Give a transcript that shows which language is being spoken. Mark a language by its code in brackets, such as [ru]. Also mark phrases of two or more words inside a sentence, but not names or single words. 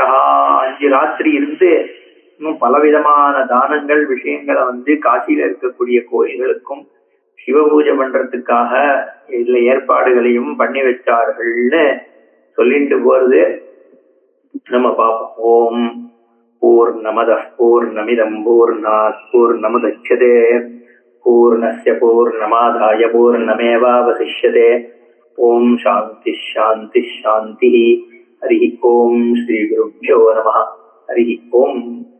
[ta] 5 ராத்திரி இருந்து இன்னும் பலவிதமான தானங்கள் விஷயங்களை காசியில இருக்கக்கூடிய கோயில்களுக்கும் சிவ பூஜை பண்றதுக்காக இதுல ஏற்பாடுகளையும் பண்ணி வச்சார்கள்னு சொல்லிட்டு போறது நம்ம பார்ப்போம். [sa] ॐ पूर्णमदः पूर्णमिदं पूर्णात् पूर्णमुदच्यते पूर्णस्य पूर्णमादाय पूर्णमेवावशिष्यते. ॐ शान्ति शान्ति शान्ति। हरि ॐ श्री गुरुभ्यो नमः. हरि ॐ.